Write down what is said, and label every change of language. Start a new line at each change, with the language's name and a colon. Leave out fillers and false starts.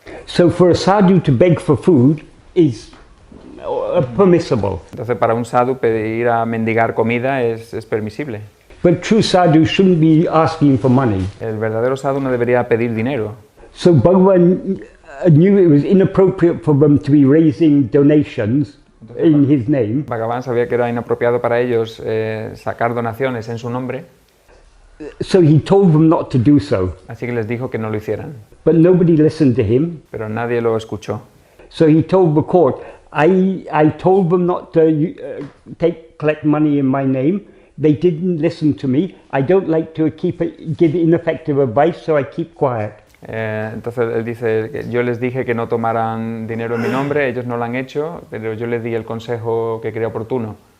English: So for a sadhu to beg for food is permissible.
Spanish: Entonces para un sadhu pedir a mendigar comida es permisible.
English: But true sadhu shouldn't be asking for money.
Spanish: El verdadero sadhu no debería pedir dinero.
English: So Bhagavan knew it was inappropriate for them to be raising donations in his name.
Spanish: Bhagavan sabía que era inapropiado para ellos sacar donaciones en su nombre.
English: So he told them not to do so.
Spanish: Así que les dijo que no lo hicieran.
English: But nobody listened to him.
Spanish: Pero nadie lo escuchó.
English: So he told the court, I told them not to collect money in my name. They didn't listen to me. I don't like to give ineffective advice, so I keep quiet.
Spanish: Entonces él dice, yo les dije que no tomaran dinero en mi nombre, ellos no lo han hecho, pero yo les di el consejo que creía oportuno.